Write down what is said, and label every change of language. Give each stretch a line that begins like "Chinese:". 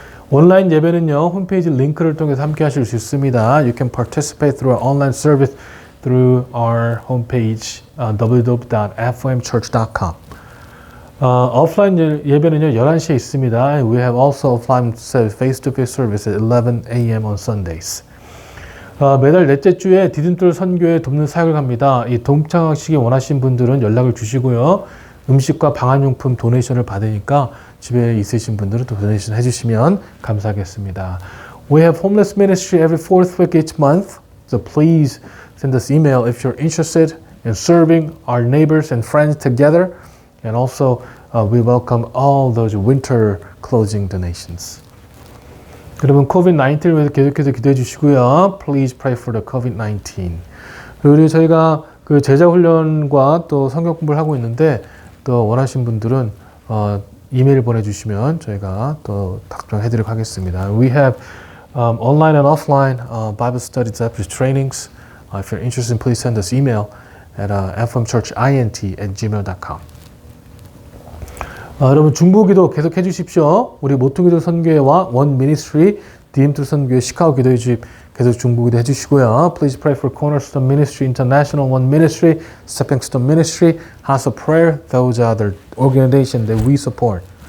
Korean: 온라인 예배는요, 홈페이지 링크를 통해서 함께 하실 수 있습니다.
English: You can participate through our online service through our homepage www.fomchurch.com.
Korean: 오프라인 예배는요 11시에 있습니다.
English: We have also offline face-to-face service at 11 a.m. on Sundays.
Korean: 매달 넷째 주에 디딤돌 선교에 돕는 사역을 합니다. 이 동참하시기 원하신 분들은 연락을 주시고요. 음식과 방한용품 도네이션을 받으니까 집에 있으신 분들은 또 도네이션 해주시면 감사하겠습니다.
English: We have homeless ministry every fourth week each month. So please send us email if you're interested in serving our neighbors and friends together. And also, we welcome all those winter clothing donations.
Korean: 여러분, COVID-19을 위해서 계속해서 기도해 주시고요.
English: Please pray for the COVID-19.
Korean: 그리고 저희가 그 제자 훈련과 또 성경 공부를 하고 있는데, 또 원하신 분들은 이메일 보내주시면 저희가 또 답변해 드리도록 하겠습니다.
English: We have online and offline Bible study discipleship trainings. If you're interested, please send us email at fmchurchint@gmail.com.
Korean: 여러분 중보기도 계속 해주십시오. 우리 모퉁이돌 선교회와 원 미니스트리, 디딤돌 선교회 시카고 기도회 주입 계속 중보기도 해주시고요.
English: Please pray for Cornerstone Ministry, International One Ministry, Stepping Stone Ministry, House of Prayer. Those are the organizations that we support.